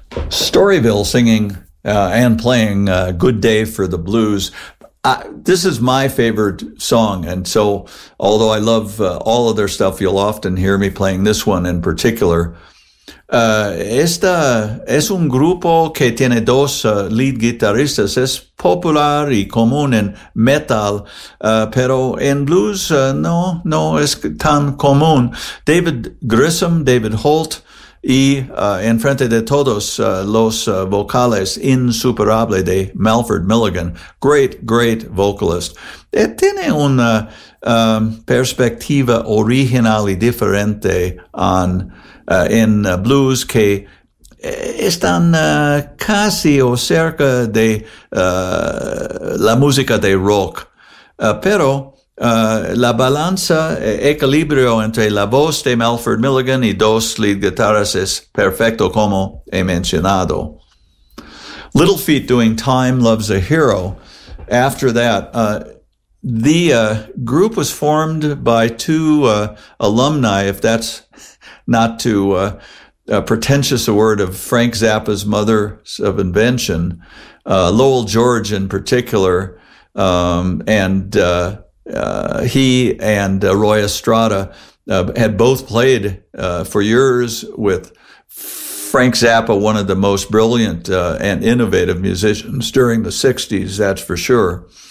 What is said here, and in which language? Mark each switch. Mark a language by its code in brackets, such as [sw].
[en] Storyville singing and playing Good Day for the Blues. This is my favorite song. And so although I love all of their stuff, you'll often hear me playing this one in particular. [es] Esta es un grupo que tiene dos lead guitarristas. Es popular y común en metal, pero en blues no es tan común. David Grissom, David Holt, y en frente de todos los vocales insuperable de Melford Milligan. [en] Great, great vocalist. [es] Tiene una perspectiva original y diferente on en blues que están casi o cerca de la música de rock. Pero la balanza, equilibrio entre la voz de Melford Milligan y dos lead guitarras es perfecto, como he mencionado. [en] Little Feat doing Time Loves a Hero. After that, the group was formed by two alumni, if that's not too pretentious a word, of Frank Zappa's mother of invention, Lowell George in particular, he and Roy Estrada had both played for years with Frank Zappa, one of the most brilliant and innovative musicians during the 60s, that's for sure.